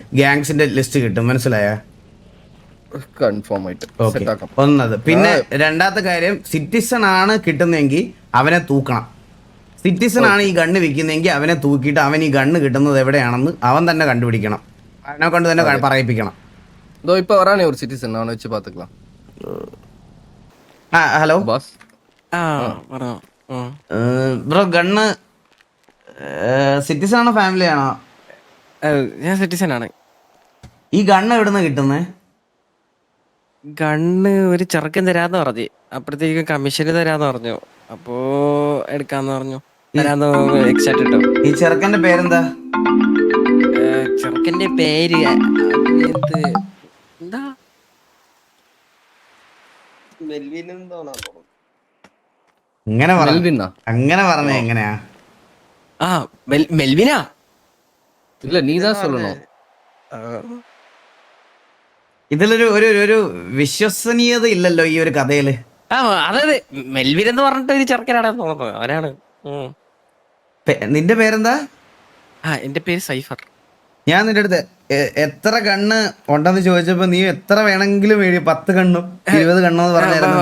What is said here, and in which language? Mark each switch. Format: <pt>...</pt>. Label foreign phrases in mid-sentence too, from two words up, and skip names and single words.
<ml>ഗ്യാങ്സിന്റെ ലിസ്റ്റ് കിട്ടും. മനസ്സിലായ? കൺഫേം ആയിട്ട് ഓക്കെ, സെറ്റ് ആക്കാം. ഒന്നത്. പിന്നെ രണ്ടാമത്തെ കാര്യം, സിറ്റിസൺ ആണ് കിട്ടുന്നതെങ്കിൽ അവനെ തൂക്കണം. സിറ്റിസൺ ആണ് ഈ ഗണ്ണ് വിൽക്കുന്നതെങ്കിൽ അവനെ തൂക്കിയിട്ട് അവൻ ഈ ഗണ്ണ് കിട്ടുന്നത് എവിടെയാണെന്ന് അവൻ തന്നെ കണ്ടുപിടിക്കണം. അവനെ കൊണ്ട് തന്നെ പറയിപ്പിക്കണം.</ml> <ta>இதோ இப்ப வரானே ஒரு சிட்டிசன், அவனை வச்சு பாத்துக்கலாம்.</ta> <ml>ആ ഹലോ</ml> <ta>பாஸ்</ta> <ml>ബ്രോ, ഗണ്ണ് സിറ്റിസൺ ആണോ ഫാമിലി ആണോ? ഞാൻ സിറ്റിസൺ ആണ്. ഈ ഗണ്ണ് എവിടുന്ന് കിട്ടുന്നേ? ഗണ്ണ് ഒരു ചെറുക്കൻ തരാന്ന് പറഞ്ഞു. അപ്പഴത്തേക്ക് കമ്മീഷന് തരാന്ന് പറഞ്ഞു. അപ്പോ എടുക്കാന്ന് പറഞ്ഞു. തരാന്ന് എക്സാക്ട് കിട്ടും. ഈ ചെറുക്കന്റെ പേരെന്താ? ചെറുക്കന്റെ പേര് എന്താ? ഇങ്ങനെ മെൽവിനാ? അങ്ങനെ പറഞ്ഞ എങ്ങനെയാ? ആ മെൽവിനാ?</ml> <ta>இல்ல நீதான் சொல்லணும்.</ta> <ml>ഇതിലൊരു ഒരു ഒരു വിശ്വസനീയത ഇല്ലല്ലോ ഈ ഒരു കഥയില്. ആ അതായത് മെൽവിൻ എന്ന് പറഞ്ഞിട്ട് ഒരു ചെറുക്കനാണെന്ന് തോന്നുന്നു. അവനാണ്. നിന്റെ പേരെന്താ? ആ എന്റെ പേര് സൈഫർ. ഞാൻ നിന്റെ അടുത്ത് എത്ര കണ്ണ് ഉണ്ടെന്ന് ചോദിച്ചപ്പോ നീ എത്ര വേണമെങ്കിലും 10 കണ്ണും 20 കണ്ണും എന്ന് പറഞ്ഞായിരുന്നു.</ml>